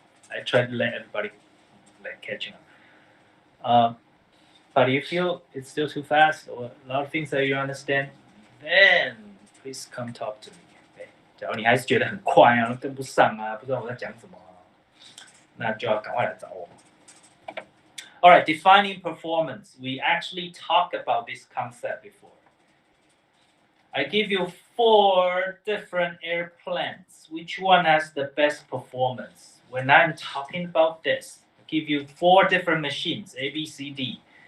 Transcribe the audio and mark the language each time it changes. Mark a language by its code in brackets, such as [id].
[en] I try to let everybody catching up. But if you feel it's still too fast or a lot of things that you understand, then please come talk to me. [zh] 假如你还是觉得很快啊，跟不上啊，不知道我在讲什么那就要赶快来找我。 [en] All right, defining performance. We actually talked about this concept before. I give you 4 different airplanes. Which one has the best performance? When I'm talking about this, I give you 4 different machines, A, B, C, D.